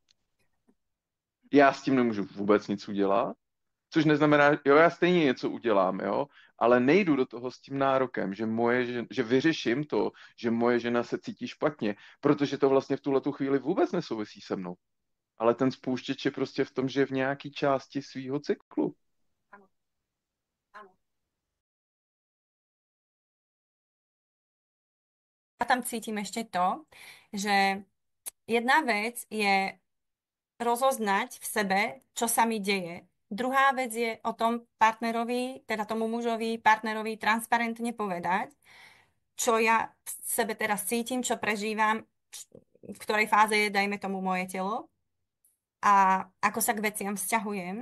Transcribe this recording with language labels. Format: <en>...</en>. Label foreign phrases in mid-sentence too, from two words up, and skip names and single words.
<cs>Já s tím nemůžu vůbec nic udělat, což neznamená, jo, já stejně něco udělám, jo, ale nejdu do toho s tím nárokem, že vyřeším to, že moje žena se cítí špatně, protože to vlastně v tuhletu chvíli vůbec nesouvisí se mnou. Ale ten spouštěč je prostě v tom, že je v nějaký části svýho cyklu.</cs> <sk>Áno, áno. Ja tam cítim ešte to, že jedna vec je rozoznať v sebe, čo sa mi deje. Druhá vec je o tom partnerovi, teda tomu mužovi, partnerovi transparentne povedať, čo ja v sebe teraz cítim, čo prežívam, v ktorej fáze je, dajme tomu, moje telo a ako sa k veciam vzťahujem.</sk>